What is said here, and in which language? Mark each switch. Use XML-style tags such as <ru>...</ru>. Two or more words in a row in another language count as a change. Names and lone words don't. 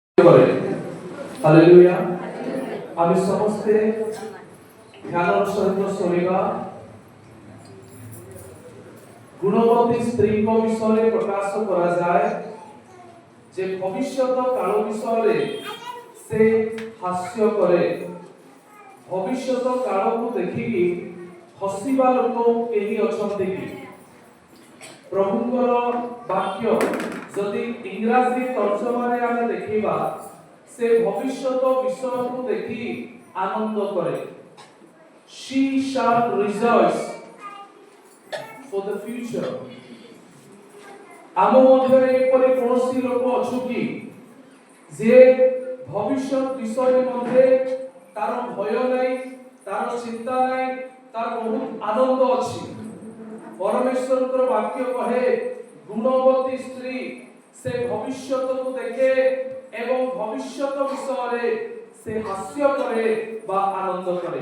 <or>କରେ। ହାଲେଲୁୟା। ଆମେ ସମସ୍ତେ ଧ୍ୟାନର ସହିତ ଶୁଣିବା ଗୁଣବତୀ স্ত্রীଙ୍କ ବିଷୟରେ ପ୍ରକାଶ କରାଯାଏ ଯେ ଭବିଷ୍ୟତ କାଳ ବିଷୟରେ ସେ ହାସ୍ୟ କରେ। ଭବିଷ୍ୟତ କାଳକୁ ଦେଖିକି ହସିବା ଲୋକ କେହି ଅଛନ୍ତି କି? ପ୍ରଭୁଙ୍କର ବାକ୍ୟ ଯଦି ଇଂରାଜୀ ତର୍ଜମାରେ ଆମେ ଦେଖିବା ସେ ଭବିଷ୍ୟତ ବିଷୟକୁ ଦେଖି ଆନନ୍ଦ କରେ।</or> <en>She shall rejoice for the future.</en> <or>ଆମ ମଧ୍ୟରେ ଏପରି କୌଣସି ଲୋକ ଅଛୁ କି ଯେ ଭବିଷ୍ୟତ ବିଷୟ ମଧ୍ୟରେ ତାର ଭୟ ନାହିଁ, ତାର ଚିନ୍ତା ନାହିଁ, ତାର ବହୁତ ଆନନ୍ଦ ଅଛି। ପରମେଶ୍ୱରଙ୍କର ବାକ୍ୟ କହେ ଗୁଣବତୀ ସ୍ତ୍ରୀ ସେ ଭବିଷ୍ୟତକୁ ଦେଖେ ଏବଂ ଭବିଷ୍ୟତ ବିଷୟରେ ସେ ହାସ୍ୟ କରେ ବା ଆନନ୍ଦ କରେ।</or>